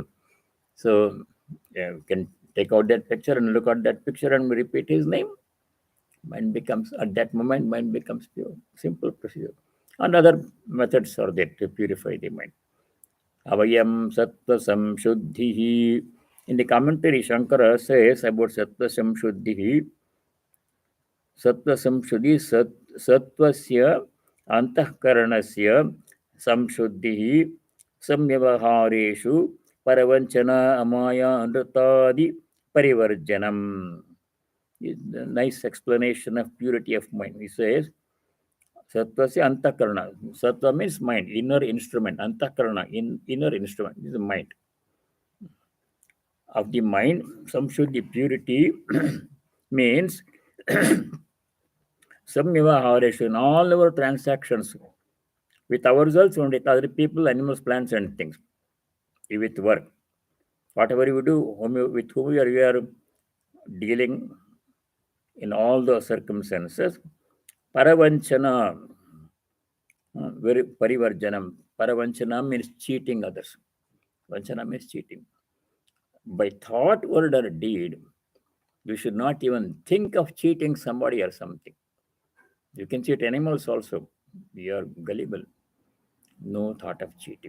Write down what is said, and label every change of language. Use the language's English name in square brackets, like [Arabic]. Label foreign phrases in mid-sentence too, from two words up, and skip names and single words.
[English] So we can take out that picture and look at that picture and repeat his name. At that moment, mind becomes pure. Simple procedure. And other methods are there to purify the mind. [Sanskrit] Abhayaṃ sattvasaṃśuddhirjñānayogavyavasthitiḥ. [English] In the commentary, Shankara says about [Sanskrit] sattvasaṃśuddhirjñānayogavyavasthitiḥ, sattvasya antahkaranasya samshuddhihi samyavahareshu paravanchana amaya anrutadi parivarjanam. [English] Nice explanation of purity of mind. He says, [Sanskrit] Sattvasya antakarana. [English] Sattva means mind, inner instrument. Antakarana, inner instrument, is the mind. Of the mind, samshuddhi, purity, means samyavahareshu, in all our transactions with ourselves and with other people, animals, plants, and things. With work. Whatever you do, with whom we are dealing in all the circumstances, [Sanskrit] paravanchana, parivarjanam. [English] Paravanchana means cheating others. Vanchana means cheating. By thought, word, or deed, we should not even think of cheating somebody or something. You can cheat animals also. We are gullible. No thought of cheating.